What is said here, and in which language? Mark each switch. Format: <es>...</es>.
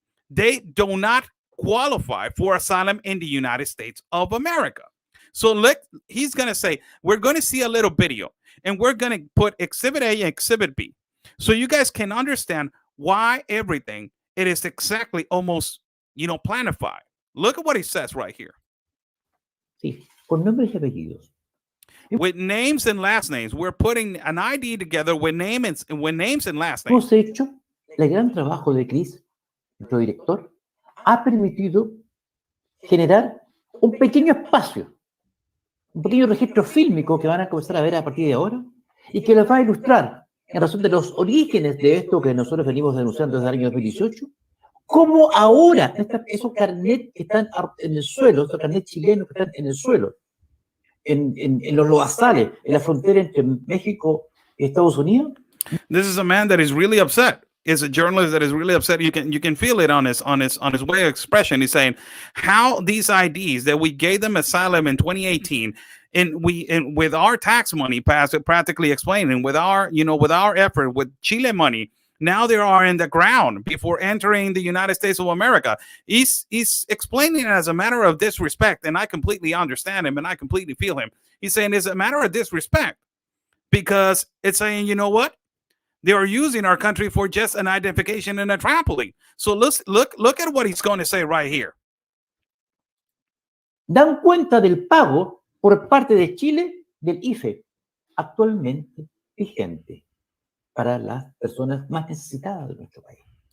<en>They do not qualify for asylum in the United States of America. So look, he's going to say, we're going to see a little video and we're going to put Exhibit A and Exhibit B. So you guys can understand why everything, it is exactly almost, planified. Look at what he says right here.</en> <es>Sí, con nombres y apellidos.</es> <en>With names and last names. We're putting an ID together with names and last names.</en> <es>Hemos hecho el gran trabajo de Chris, nuestro director, ha permitido generar un pequeño espacio, un pequeño registro fílmico que van a comenzar a ver a partir de ahora y que les va a ilustrar, en razón de los orígenes de esto que nosotros venimos denunciando desde el año 2018, cómo ahora esos carnets que están en el suelo, esos carnets chilenos que están en el suelo, en los lodazales, en la frontera entre México y Estados Unidos.</es> <en>This is a man that is really upset. Is a journalist that is really upset. You can feel it on his way of expression. He's saying how these IDs that we gave them asylum in 2018, and with our tax money, practically explaining with our effort with Chile money, now they are in the ground before entering the United States of America. He's explaining it as a matter of disrespect, and I completely understand him and I completely feel him. He's saying it's a matter of disrespect because it's saying, you know what? They are using our country for just an identification and a trampoline. So look at what he's going to say right here.</en> <es>Dan cuenta del pago por parte de Chile del IFE actualmente vigente para las personas más necesitadas de nuestro país.</es>